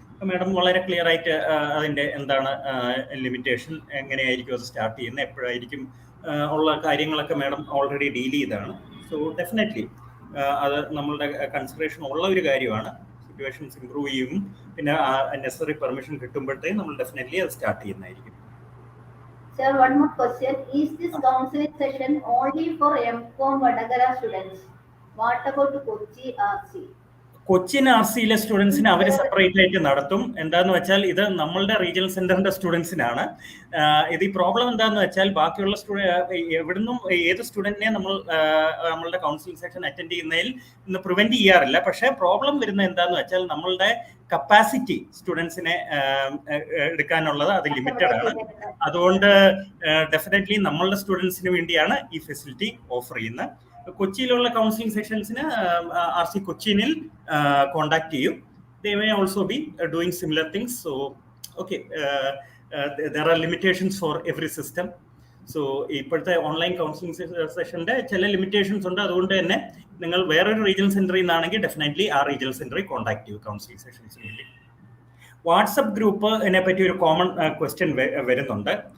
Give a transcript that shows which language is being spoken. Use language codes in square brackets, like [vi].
[ml] Madam വളരെ clear ആയിട്ട് അതിൻ്റെ എന്താണ് ലിമിറ്റേഷൻ, എങ്ങനെയായിരിക്കും അത് സ്റ്റാർട്ട് ചെയ്യുന്നത്, എപ്പോഴായിരിക്കും ഉള്ള കാര്യങ്ങളൊക്കെ മാഡം ഓൾറെഡി ഡീൽ ചെയ്തതാണ്. സോ ഡെഫിനറ്റ്ലി അത് നമ്മളുടെ കൺസിഡറേഷൻ ഉള്ള ഒരു കാര്യമാണ്. സിറ്റുവേഷൻസ് ഇമ്പ്രൂവ് ചെയ്യും, പിന്നെ നെസസറി പെർമിഷൻ കിട്ടുമ്പോഴത്തേക്കും നമ്മൾ ഡെഫിനറ്റ്ലി അത് സ്റ്റാർട്ട് ചെയ്യുന്നതായിരിക്കും. [en] Sir, one more question. Is this counseling session only for MCOM Vatakara students? What about Kochi RC? [ml] Cochin RCയിലെ സ്റ്റുഡൻസിന് അവർ സെപ്പറേറ്റ് ആയിട്ട് നടത്തും. എന്താന്ന് വെച്ചാൽ ഇത് നമ്മളുടെ റീജിയണൽ സെന്ററിന്റെ സ്റ്റുഡൻസിനാണ്. ഇത് ഈ പ്രോബ്ലം എന്താന്ന് വെച്ചാൽ ബാക്കിയുള്ള എവിടുന്നും ഏത് സ്റ്റുഡന്റിനെ നമ്മളുടെ കൗൺസിലിംഗ് സെക്ഷൻ അറ്റൻഡ് ചെയ്യുന്നതിൽ ഇന്ന് പ്രിവെന്റ് ചെയ്യാറില്ല. പക്ഷേ പ്രോബ്ലം വരുന്നത് എന്താന്ന് വെച്ചാൽ നമ്മളുടെ കപ്പാസിറ്റി സ്റ്റുഡൻസിനെ എടുക്കാനുള്ളത് അത് ലിമിറ്റഡ് ആണ്. അതുകൊണ്ട് ഡെഫിനറ്റ്ലി നമ്മളുടെ സ്റ്റുഡൻസിന് വേണ്ടിയാണ് ഈ ഫെസിലിറ്റി ഓഫർ ചെയ്യുന്നത്. കൊച്ചിയിലുള്ള കൗൺസിലിംഗ് സെക്ഷൻസിന് RC കൊച്ചിനിൽ കോണ്ടാക്ട് ചെയ്യും. [en] They may also be doing similar things. So okay, there are limitations for every system. [ml] So ഇപ്പോഴത്തെ ഓൺലൈൻ കൗൺസിലിംഗ് സെഷന്റെ ചില ലിമിറ്റേഷൻസ് ഉണ്ട്. അതുകൊണ്ട് തന്നെ നിങ്ങൾ വേറൊരു റീജിയണൽ സെന്ററിൽ നിന്നാണെങ്കിൽ ഡെഫിനറ്റ്ലി ആ റീജിയണൽ സെന്ററിൽ കോൺടാക്ട് ചെയ്യും കൗൺസിലിംഗ് സെഷൻസിന് വേണ്ടി. വാട്സപ്പ് ഗ്രൂപ്പിനെ പറ്റി ഒരു കോമൺ ക്വസ്റ്റ്യൻ വരുന്നുണ്ട്.